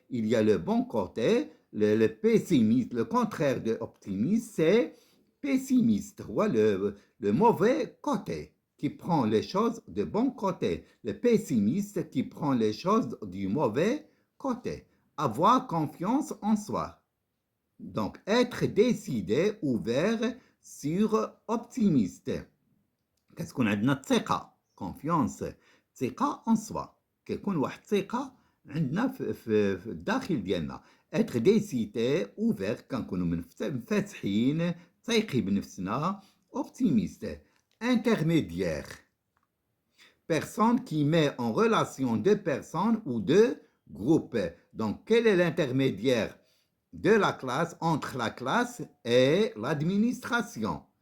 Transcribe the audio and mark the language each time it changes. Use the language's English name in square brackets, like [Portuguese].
[French] Il y a le bon côté, le pessimiste, le contraire de optimiste, c'est pessimiste, le mauvais côté, qui prend les choses de bon côté. Le pessimiste qui prend les choses du mauvais côté. Avoir confiance en soi. Donc, être décidé, ouvert, sur optimiste. Qu'est-ce qu'on a de notre ثقة? Confiance. ثقة en soi. [Arabic] كيكون واحد ثقة عندنا في الداخل ديالنا. [French] Être décidé, ouvert, [Arabic] كنكونوا منفتحين, ثايقين بنفسنا, [French] optimiste. Intermédiaire. Personne qui met en relation deux personnes ou deux groupes. Donc, quel est l'intermédiaire de la classe, entre la classe et l'administration?